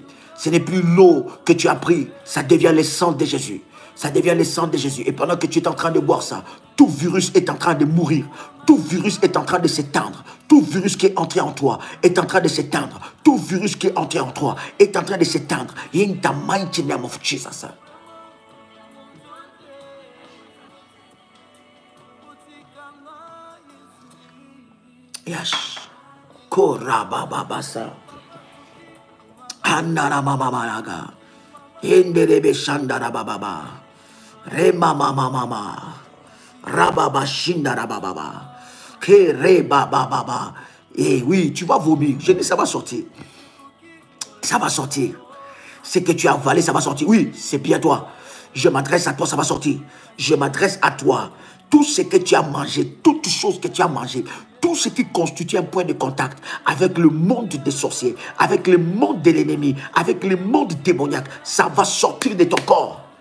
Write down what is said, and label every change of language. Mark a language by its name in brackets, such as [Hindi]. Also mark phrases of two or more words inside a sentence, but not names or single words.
[French] Ce n'est plus l'eau que tu as pris. Ça devient le sang de Jésus. Ça devient le sang de Jésus. Et pendant que tu es en train de boire ça, tout virus est en train de mourir. Tout virus est en train de s'éteindre. Tout virus qui est entré en toi est en train de s'éteindre. Tout virus qui est entré en toi est en train de s'éteindre. [English] In the mighty name of Jesus. Yes. Korabababasa. Andaramamamaraga. Inderebe shandarabababa. Remamamamama. Rababa shindarabababa. Kerebabababa. [French] Et oui, tu vas vomir. Je dis ça va sortir. Ça va sortir. Ce que tu as avalé, ça va sortir. Oui, c'est bien toi. Je m'adresse à toi, ça va sortir. Je m'adresse à toi. Tout ce que tu as mangé, toutes choses que tu as mangé, tout ce qui constitue un point de contact avec le monde des sorciers, avec le monde de l'ennemi, avec le monde démoniaque, ça va sortir de ton corps.